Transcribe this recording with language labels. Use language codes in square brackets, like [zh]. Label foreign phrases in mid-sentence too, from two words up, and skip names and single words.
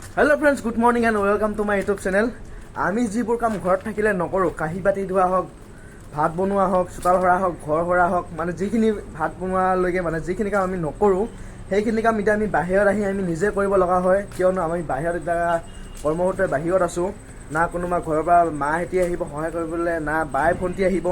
[en] Hello friends, good morning and welcome to my YouTube channel. [as] আমি যিবোৰ কাম ঘৰত থাকিলে নকৰো, কাহি বাতি ধোৱা হওক, ভাত বনোৱা হওক, চোতাল সৰা হওক, ঘৰ সৰা হওক, মানে যিখিনি ভাত বনোৱালৈকে মানে যিখিনি কাম আমি নকৰো সেইখিনি কাম এতিয়া আমি বাহিৰত আহি আমি নিজে কৰিব লগা হয়। কিয়নো আমি বাহিৰত এতিয়া কৰ্মসূত্ৰে বাহিৰত আছো, না কোনোবা ঘৰৰ পৰা মাহেঁতি আহিব সহায় কৰিবলৈ, না বাই ভণ্টি আহিব।